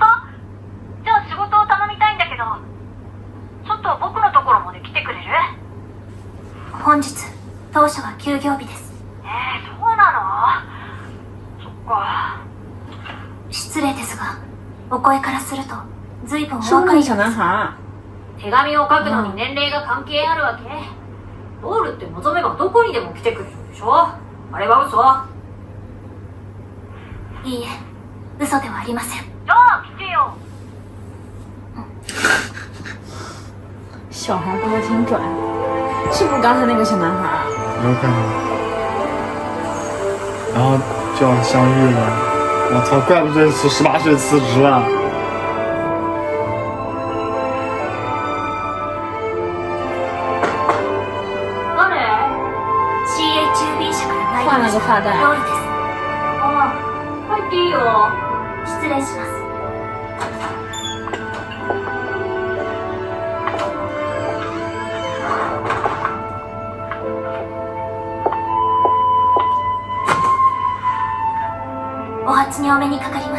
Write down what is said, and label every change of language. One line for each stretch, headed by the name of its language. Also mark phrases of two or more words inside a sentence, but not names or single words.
Japanese: じゃあ仕事を頼みたいんだけど、ちょっと僕のところまで来てくれる？本日当社は休業日です。そうなの？そっか。失礼ですがお声からすると随分お
Chinese: 是不是那
Japanese: 若いようです。
Chinese: 个小男孩儿？
Japanese: 手紙を書くのに年齢が関係あるわけ？ドールって望めばどこにでも来てくれるんでしょ？あれは嘘？いいえ嘘ではありません。じゃあ来てよ。
Chinese: 小孩哥挺拽，是不是刚才那个小男孩儿？有可能。然后就要相遇了。我操，怪不得18岁辞职了。
Japanese: 誰？ CHUB 社から参り
Chinese: 换了
Japanese: ました
Chinese: 个发带
Japanese: ドールです。ああ、入っていいよ。失礼します。お初にお目にかかります。